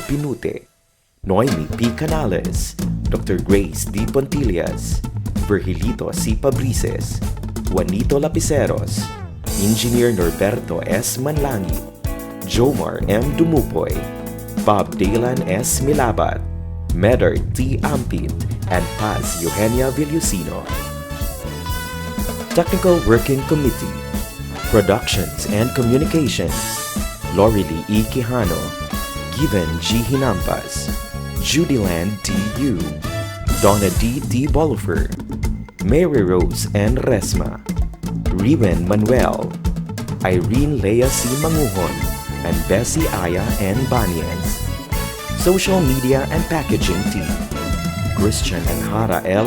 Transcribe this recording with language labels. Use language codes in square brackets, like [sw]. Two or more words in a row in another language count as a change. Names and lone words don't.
[en] Pinute, Noemi P. Canales, Dr. Grace D. Pontillas, Virgilito C. Pabrices, Juanito Lapiceros, Engineer Norberto S. Manlangi, Jomar M. Dumupoy, Bob Dalan S. Milabat, Medard T. Ampit, and Paz Eugenia Villusino. Technical Working Committee, Productions and Communications, Lorely E. Quijano, Given G. Hinampas, Judyland D. Yu, Donna D. D. Bolifer, Mary Rose N. Resma, Riven Manuel, Irene Lea C. Manguhon, and Bessie Aya N. Banyes. Social Media and Packaging Team, Christian and Hara L.